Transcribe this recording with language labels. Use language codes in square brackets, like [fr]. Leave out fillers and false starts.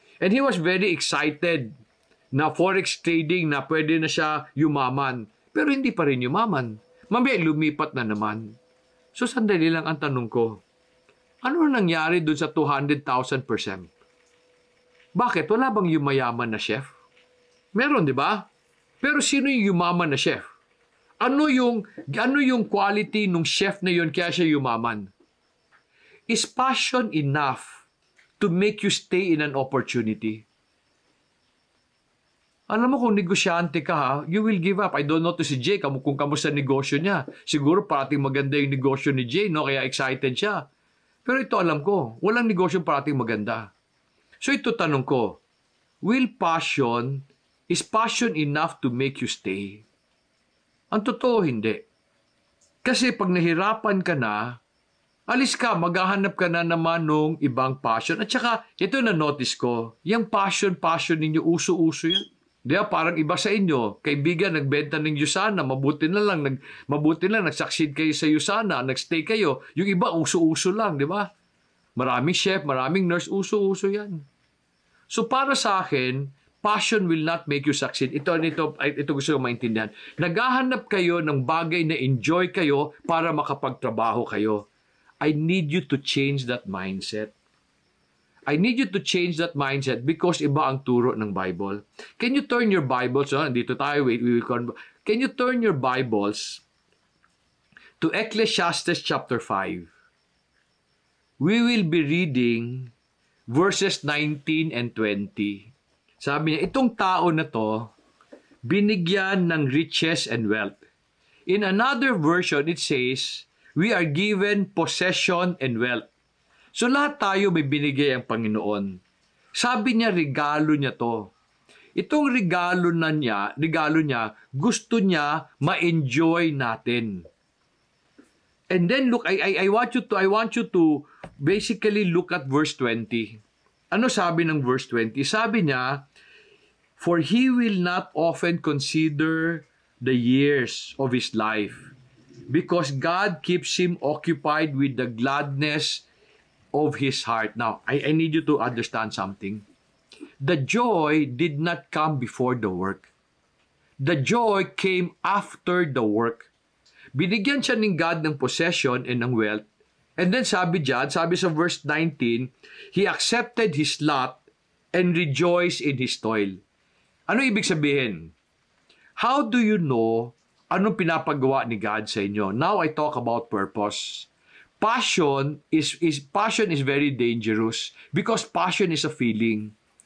[en] And he was very excited [tl] na forex trading na pwede na siya yumaman. Pero hindi pa rin yumaman. Mamaya lumipat na naman. So sandali lang ang tanong ko, ano nangyari dun sa 200,000%? Bakit? Wala bang yumayaman na chef? Meron, di ba? Pero sino yung yumaman na chef? Ano yung quality ng chef na yun kaya siya yumaman? [en] Is passion enough to make you stay in an opportunity? [tl] Alam mo kung negosyante ka ha, [en] you will give up. I don't know to [tl] si Jay kung kamusta negosyo niya. Siguro parating maganda yung negosyo ni Jay, no? Kaya excited siya. Pero ito alam ko, walang negosyo parating maganda. So ito tanong ko, [en] is passion enough to make you stay? [tl] Ang totoo, hindi. Kasi pag nahirapan ka na, alis ka, maghahanap ka na naman ng ibang passion. At saka, ito na-notice ko, yung passion ninyo, uso-uso yan. Di ba? Parang iba sa inyo, kaibigan, nagbenta ng USANA, mabuti na lang, nag-succeed kayo sa USANA, nag-stay kayo. Yung iba, uso-uso lang, di ba? Maraming chef, maraming nurse, uso-uso yan. So para sa akin, [en] passion will not make you succeed. [tl] Ito gusto ko maintindihan. Naghahanap kayo ng bagay na enjoy kayo para makapagtrabaho kayo. [en] I need you to change that mindset. I need you to change that mindset because [tl] iba ang turo ng [en] Bible. Can you turn your Bibles, [tl] dito tayo, [en] can you turn your Bibles to Ecclesiastes chapter 5? We will be reading verses 19 and 20. [tl] Sabi niya, itong tao na to, binigyan ng [en] riches and wealth. In another version, it says, we are given possession and wealth. [tl] So lahat tayo may binigay ang Panginoon. Sabi niya, regalo niya to. Itong regalo niya, gusto niya ma-enjoy natin. [en] And then look, I want you to basically look at verse 20. [tl] Ano sabi ng verse 20? Sabi niya, [en] for he will not often consider the years of his life, because God keeps him occupied with the gladness of his heart. Now, I need you to understand something. The joy did not come before the work. The joy came after the work. [tl] Binigyan siya ng God ng [en] possession and [tl] ng wealth. [en] And then [tl] sabi sa [en] verse 19, he accepted his lot and rejoiced in his toil. [tl] Ano ibig sabihin? [en] How do you know [tl] anong pinapagawa ni God sa inyo? [en] Now I talk about purpose. Passion is very dangerous because passion is a feeling.